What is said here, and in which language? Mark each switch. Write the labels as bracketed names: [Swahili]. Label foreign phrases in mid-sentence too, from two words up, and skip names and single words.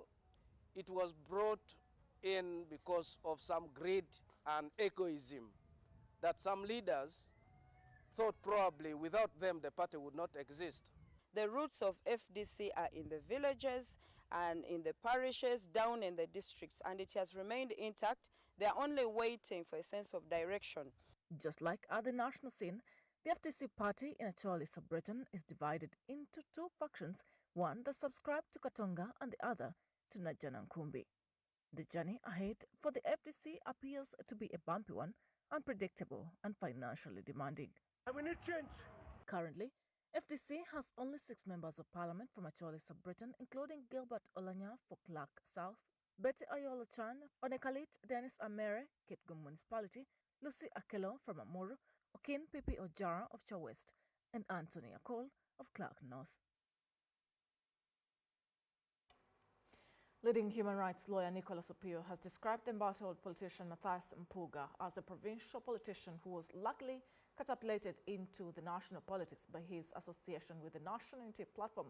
[English] It was brought in because of some greed and egoism that some leaders thought probably without them the party would not exist. The roots of FDC are in the villages and in the parishes, down in the districts, and it has remained intact. They are only waiting for a sense of direction. Just like at the national scene, the FDC party in Acholi sub-region is divided into two factions, one that subscribed to Katonga and the other to Najana Nkumbi. The journey ahead for the FDC appears to be a bumpy one, unpredictable and financially demanding. We need change. Currently, FDC has only 6 members of parliament from Acholi sub-region, including Gilbert Olanya for Clark South, Betty Ayola Chan, Onekalit Dennis Amere, Kitgum Municipality, Lucy Akelo from Amuru, Okin Pipi Ojara of Chow West, and Anthony Akol of Clark North. Leading human rights lawyer Nicholas Opio has described the embattled politician Matthias Mpuga as a provincial politician who was luckily catapulted into the national politics by his association with the National Unity Platform.